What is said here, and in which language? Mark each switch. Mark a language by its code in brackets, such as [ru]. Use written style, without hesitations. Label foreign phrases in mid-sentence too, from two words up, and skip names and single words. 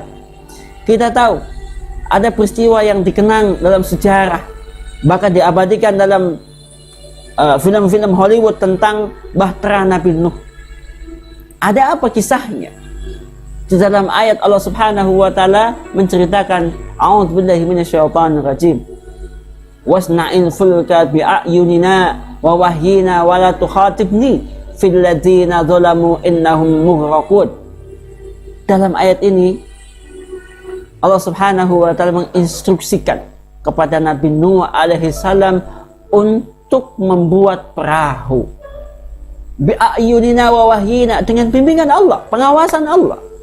[id] Kita tahu ada peristiwa yang dikenang dalam sejarah, bahkan diabadikan dalam film-film Hollywood tentang bahtera Nabi Nuh. Ada apa kisahnya? Di dalam ayat Allah [ar] سبحانه وتعالى [id] menceritakan, [ar] أعوذ بالله من الشيطان الرجيم. واصنع الفلك بأعيننا ووحينا ولا تخاطبني في الذين ظلموا إنهم مغرقون. [id] Dalam ayat ini Allah [ar] سبحانه وتعالى [id] menginstruksikan kepada Nabi Nuh [ar] عليه السلام [id] untuk membuat perahu [ar] بأعيننا ووحينا, [id] dengan bimbingan Allah, pengawasan Allah.